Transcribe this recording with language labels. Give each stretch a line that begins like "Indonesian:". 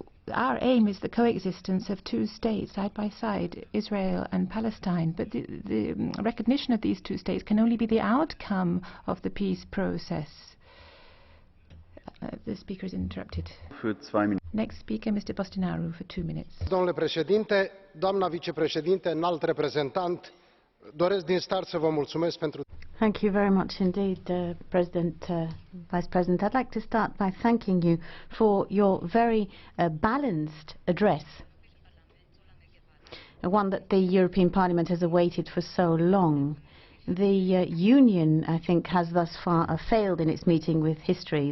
English: Our aim is the coexistence of two states side by side, Israel and Palestine, but the recognition of these two states can only be the outcome of the peace process. The speaker is interrupted. Next speaker, Mr. Bostinaru, for 2 minutes.
Romanian: Domnule președinte, doamna vicepreședinte, înalt reprezentant, doresc din start să vă mulțumesc pentru.
English: Thank you very much indeed, Vice President. I'd like to start by thanking you for your very balanced address, one that the European Parliament has awaited for so long. The Union, I think, has thus far failed in its meeting with history.